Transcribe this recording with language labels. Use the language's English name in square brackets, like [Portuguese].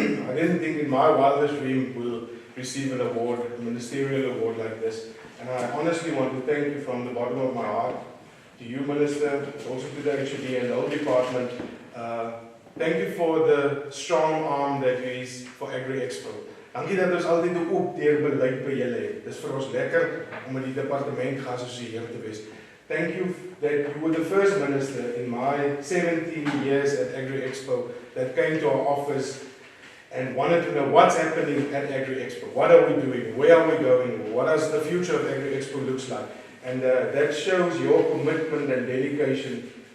[English] I didn't think in my wildest dream we'll receive an award, a ministerial award like this. And I honestly want to thank you from the bottom of my heart, to you, Minister, also to the HOD and the whole department. Thank you for the strong arm that you is for Agri-Expo. [Afrikaans] Dankie dat ons altyd 'n oop deur beleid by julle het. Dis vir ons lekker om met die departement geassosieer te wees. [English] thank you that you were the first minister in my 17 years at Agri-Expo that came to our office and wanted to know what's happening at Agri-Expo. What are we doing? Where are we going? What does the future of Agri-Expo looks like? And that shows your commitment and dedication.